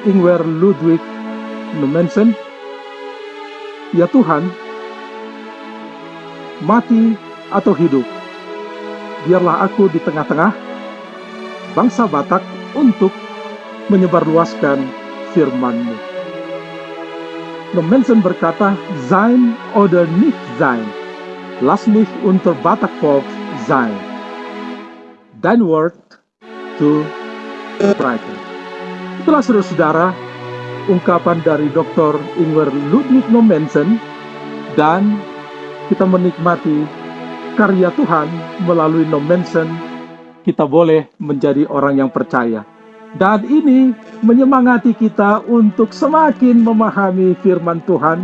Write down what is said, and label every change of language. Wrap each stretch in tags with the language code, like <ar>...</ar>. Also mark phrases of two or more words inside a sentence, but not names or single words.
<id>Ingwer Ludwig Nommensen, "Ya Tuhan, mati atau hidup, biarlah aku di tengah-tengah bangsa Batak untuk menyebarluaskan firman-Mu." Nommensen berkata,</id> <de>"Sein oder nicht sein, lass mich unter Batak Volk sein. Dein Wort zu sprechen."</de> <id>Itulah saudara-saudara ungkapan dari Dr. Ingwer Ludwig Nommensen, dan kita menikmati karya Tuhan melalui Nommensen. Kita boleh menjadi orang yang percaya, dan ini menyemangati kita untuk semakin memahami firman Tuhan.</id>